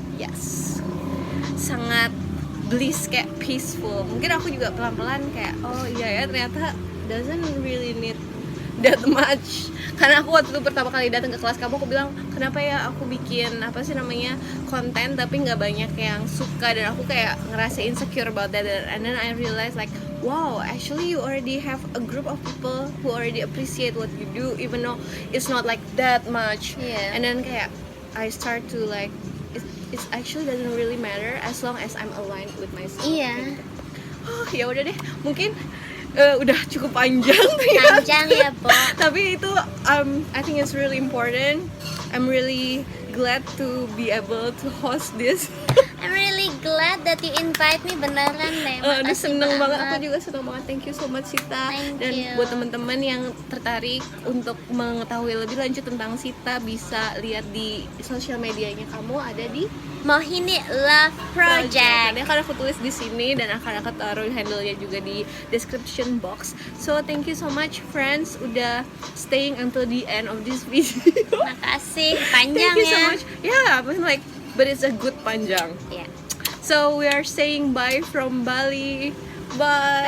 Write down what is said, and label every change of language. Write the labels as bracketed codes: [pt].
[en] Yes, [id] sangat [en] bliss, kayak peaceful. [id] Mungkin aku juga pelan-pelan kayak oh iya ya ternyata [en] doesn't really need that much [id] Karena aku waktu itu pertama kali datang ke kelas kamu, aku bilang kenapa ya aku bikin apa sih namanya konten tapi nggak banyak yang suka, dan aku kayak ngerasa [en] insecure about that. And then I realized like, wow, actually you already have a group of people who already appreciate what you do, even though it's not like that much. Yeah. And then [id] kayak [en] I start to like, it actually doesn't really matter as long as I'm aligned with myself. [id] Iya. Gitu. Oh, ya udah deh, mungkin udah cukup panjang ya. Panjang ya, Bo. Tapi itu [en] I think it's really important. I'm really glad to be able to host this. I'm really glad that you invite me, [id] beneran deh. Udah Makasih seneng banget, aku juga seneng banget. [en] Thank you so much Sita. Thank [id] Dan [en] you. [id] buat teman-teman yang tertarik untuk mengetahui lebih lanjut tentang Sita, bisa lihat di sosial medianya kamu, ada di [en] Mohini Love Project. [id] Nanti akan aku tulis di sini dan akan aku taruh handle-nya juga di description box. [en] So thank you so much friends [id] udah [en] staying until the end of this video. [id] Makasih, panjang [en] Thank you so [id] ya. [en] much. Yeah, but like, but it's a good [id] panjang. [en] Yeah. So we are saying bye from Bali. Bye.